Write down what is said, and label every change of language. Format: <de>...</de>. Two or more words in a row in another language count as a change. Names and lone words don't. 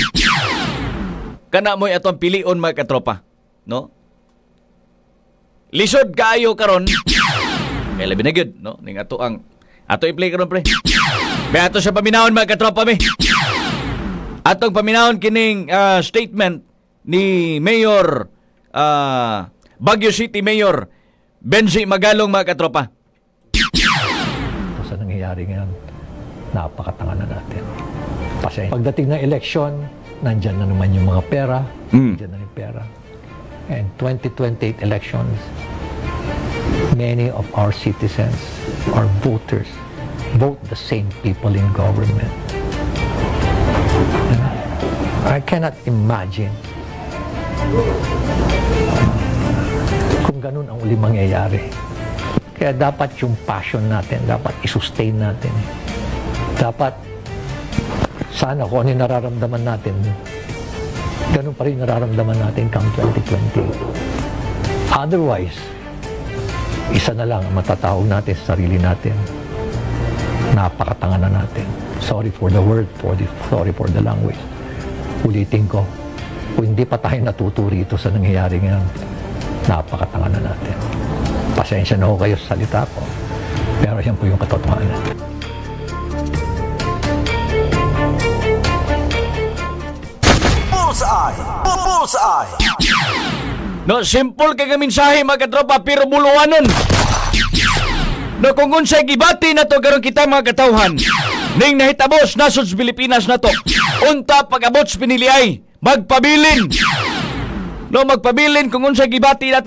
<ceb>Kana mo'y atong pilion mga katropa, no? Lisod kaayo karon. Kaya labi na gyud, no? Ning ato ang ato i-play karon pre. Be ato sa paminawon mga katropa mi. atong paminahon kining statement ni Mayor Baguio City Mayor Benji Magalong, mga katropa.</ceb> <tl>Ito sa nangyayari ngayon, napakatanga na natin. Pagdating ng eleksyon, nandyan na naman yung mga pera, nandyan na yung pera.</tl> <en>And 2028 elections, many of our citizens, our voters, vote the same people in government. And I cannot imagine</en> <tl>kung ganun ang uli mangyayari. Kaya dapat yung passion natin, dapat i-sustain natin. Dapat, sana kung ano yung nararamdaman natin, ganun pa rin nararamdaman natin come 2020. Otherwise, isa na lang ang matatawag natin sa sarili natin. Napakatanga na natin.</tl> <en>Sorry for the word, sorry for the language.</en> <tl>Ulitin ko, kung hindi pa tayo natuto rito sa nangyayari ngayon, napakatanga na natin. Pasensya na ho kayo sa salita ko, pero yan po yung katotohanan.</tl> <en>Bullseye! Bullseye!</en> <ceb>No, simple kay mensahe, mga katropa, pero buluanon. No, kung unsay gibati na to karon kita, mga katawhan, ning nahitabos nasod sa Pilipinas na to, unta pag-abot sa piniliay, magpabilin. No, magpabilin kung unsay gibati na to.</ceb>